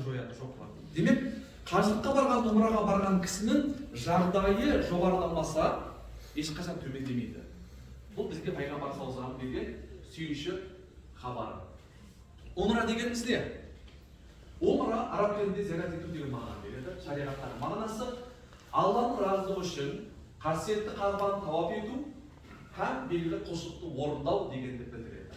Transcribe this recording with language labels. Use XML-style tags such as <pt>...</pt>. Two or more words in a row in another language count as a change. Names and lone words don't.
<kk>жояды, жоқ қылады. Демек, қажылыққа барған, умраға барған кісінің жағдайы жоғарыламаса, ешқашан төмендемейді. Бұл бізге пайғамбар</kk> <ar>صلى الله عليه وسلم</ar> <kk>берген сүйінші хабары. Умра дегеніміз не? Умра араб тілінде зиярат ету деген мағына береді. Шариғаттағы мағынасы Алланың разылығы үшін қасиетті Қағбаны тауап ету һәм белгілі құлшылықты орындау дегенді білдіреді.</kk>